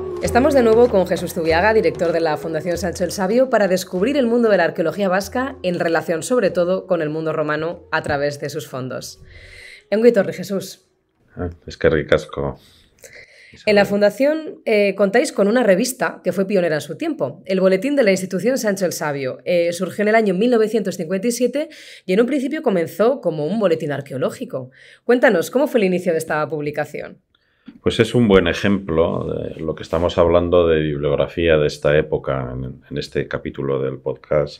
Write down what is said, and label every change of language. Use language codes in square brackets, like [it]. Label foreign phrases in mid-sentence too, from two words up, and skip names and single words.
[es] Estamos de nuevo con Jesús Zubiaga, director de la Fundación Sancho el Sabio, para descubrir el mundo de la arqueología vasca en relación sobre todo con el mundo romano a través de sus fondos. [eu] Ongi etorri, Jesús. Eskerrik asko. [es] En la Fundación contáis con una revista que fue pionera en su tiempo, el Boletín de la Institución Sancho el Sabio. Surgió en el año 1957 y en un principio comenzó como un boletín arqueológico. Cuéntanos, ¿cómo fue el inicio de esta publicación? Pues es un buen ejemplo de lo que estamos hablando de bibliografía de esta época en este capítulo del podcast.